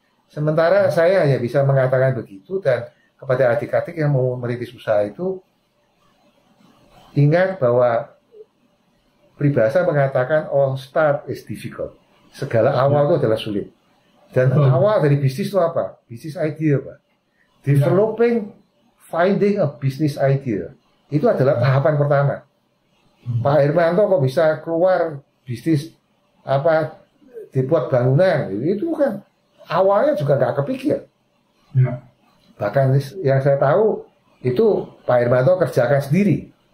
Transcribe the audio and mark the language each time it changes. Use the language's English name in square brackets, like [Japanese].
[Indonesian] Sementara saya hanya bisa mengatakan begitu, dan kepada adik-adik yang mau merintis usaha itu, ingat bahwa peribahasa mengatakan [English] all start is difficult. [Indonesian] Segala awal itu adalah sulit. Dan awal dari bisnis itu apa? Bisnis idea Pak. [English] Developing, finding a business idea. [Indonesian] Itu adalah tahapan pertama. Pak Hermanto kok bisa keluar bisnis dibuat bangunan, itu kan awalnya juga nggak kepikir. Bahkan yang saya tahu itu Pak Hermanto kerjakan sendiri.